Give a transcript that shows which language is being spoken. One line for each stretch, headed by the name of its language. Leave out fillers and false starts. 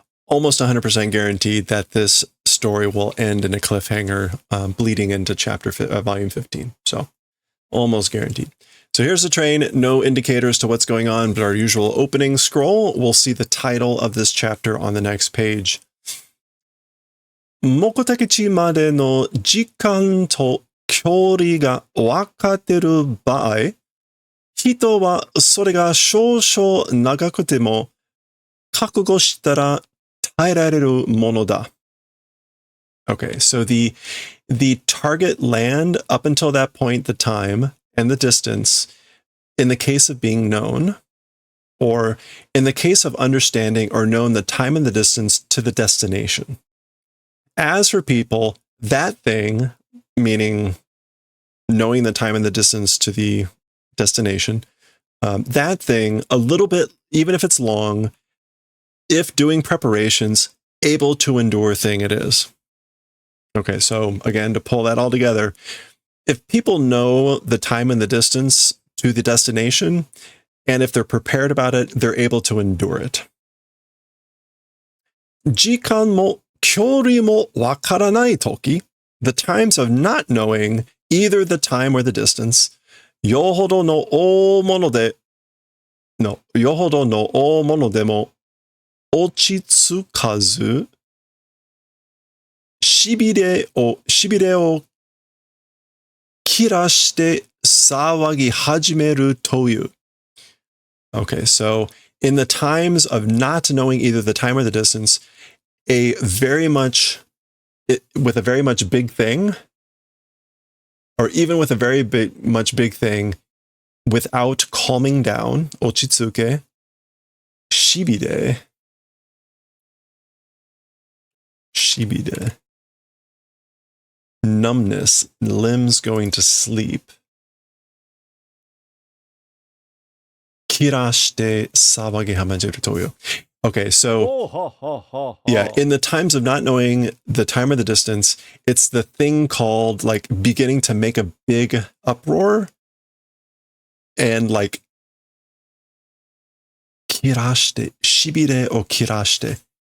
English: Almost 100% guaranteed that this story will end in a cliffhanger bleeding into Volume 15, so almost guaranteed. So here's the train, no indicators to what's going on, but our usual opening scroll. We'll see the title of this chapter on the next page.
Japanese: 目的地までの時間と距離が分かってる場合、人はそれが少々長くても覚悟したら耐えられるものだ。
English: Okay, so the target land up until that point, the time and the distance, in the case of being known, or in the case of understanding or known the time and the distance to the destination. As for people, that thing, meaning knowing the time and the distance to the destination, that thing, a little bit, even if it's long, if doing preparations, able to endure thing it is. Okay, so again, to pull that all together, if people know the time and the distance to the destination, and if they're prepared about it, they're able to endure it.
Japanese: 時間も距離もわからないとき,
English: the times of not knowing either the time or the distance,
Japanese: よほどの大物でも落ち着かず、しびれを切らして騒ぎ始めるという。
English: Okay, so in the times of not knowing either the time or the distance, with a very much big thing, or even with a very much big thing, without calming down,
Japanese: 落ち着け,
English: しびれ, numbness, limbs going to sleep.
Japanese: 切らして騒ぎ始めるという。
English: Okay, so yeah, in the times of not knowing the time or the distance, it's the thing called like beginning to make a big uproar and like
Japanese: 切らして、しびれを切らして。